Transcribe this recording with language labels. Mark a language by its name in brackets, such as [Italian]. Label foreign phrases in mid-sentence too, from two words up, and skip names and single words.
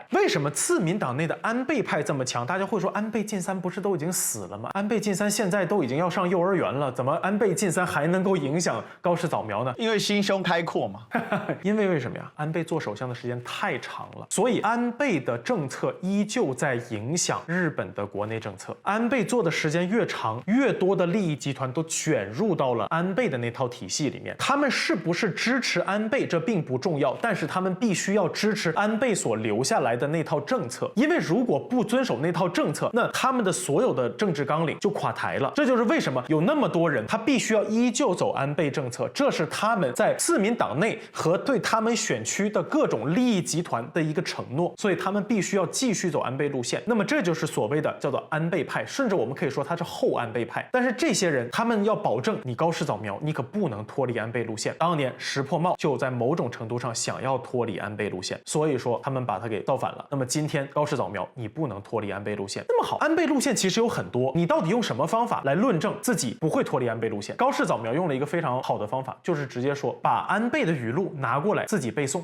[Chinese] 為什麼自民黨內的安倍派這麼強？大家會說，安倍晉三不是都已經死了嗎？安倍晉三現在都已经要上幼兒園了，怎麼安倍晉三還能夠影響高市早苗呢？因為心胸開闊嘛。因為什麼呀？安倍做首相的時間太長了，所以安倍的政策依舊在影響日本的國內政策。安倍做的時間越長，越多的利益集团都捲入到了安倍的那套體系裡面。他們是不是支持安倍，這並不重要，但是他們必須要支持安倍所留下來的那套政策。因為如果不遵守那套政策，那他們的所有的政治纲領就垮台了。这就是為什麼有那麼多人他必須要依舊走安倍政策，這是他們在自民黨內和對他們選區的各種利益集团的一個承諾，所以他們必須要繼續走安倍路線。那麼這就是所謂的叫做安倍派，甚至我們可以說他是後安倍派。但是這些人他們要保證你高市早苗，你可不能脫離安倍路線。當年石破茂就在某種程度上想要脫離安倍路線，所以說他們把他給造反了。那麼今天高市早苗你不能脫離安倍路線。那麼好，安倍路線其實有很多，你到底用什麼方法來論證自己不會脫離安倍路線？高市早苗用了一個非常好的方法，就是直接說把安倍的語錄拿過來自己背誦。